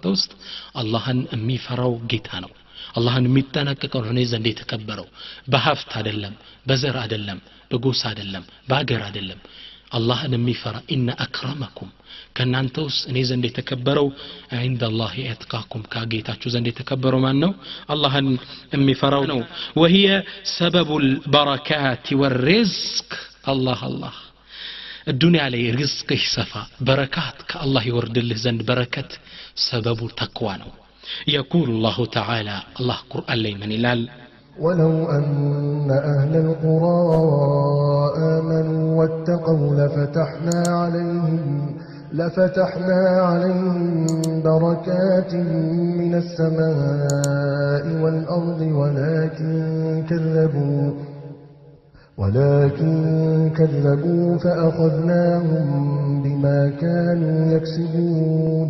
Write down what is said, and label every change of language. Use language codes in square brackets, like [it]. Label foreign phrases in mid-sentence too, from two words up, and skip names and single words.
[am] ውስጥ አላህን የሚፈራው ጌታ ነው አላህን የሚጠነቀቀው እኔ ዘንድ የተከበረው በሀብት አይደለም በዘር አይደለም በጎሳ አይደለም በአገር አይደለም አላህን የሚፈራ [ar] إن أكرمكم [am] ከናንተ ውስጥ እኔ ዘንድ የተከበረው [ar] عند الله أتقاكم [am] ከጌታችሁ ዘንድ የተከበረው ማን ነው አላህን የሚፈራው ነው [ar] وهي سبب البركات والرزق الله الله [am] الدنيا ላይ ርዝቅ ይሰፋ በረካት ከአላህ ይወርድልህ ዘንድ በረከት ሰበቡ ተቅዋ ነው [ar] يقول الله تعالى الله [am] قرآن ላይ ምን ይላል [ar] ولو أن أهل القرى آمنوا واتقوا لفتحنا عليهم بركات من السماء والأرض ولكن كذبوا فأخذناهم بما كانوا يكسبون